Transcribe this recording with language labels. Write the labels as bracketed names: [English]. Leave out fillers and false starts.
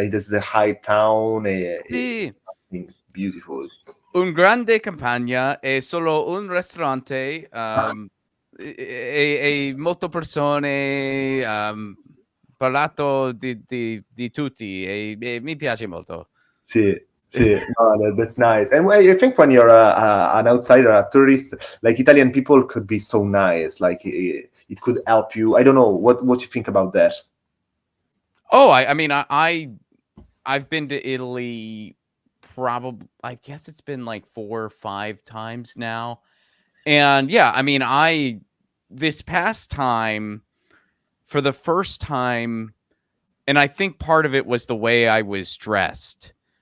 [English] Like that's the high town. [Italian] Sì. [English] It's something beautiful. [Italian] Un grande campagna e solo un ristorante, e molte persone, parlato di tutti e mi piace molto. Sì, sì, [English] no, that's nice. And I think when you're an outsider, a tourist, like Italian people could be so nice. Like it could help you. I don't know what you think about that. Oh, I mean, I've been to Italy I guess it's been like 4 or 5 times now, and yeah, I mean, this past time, for the first time, and I think part of it was the way I was dressed,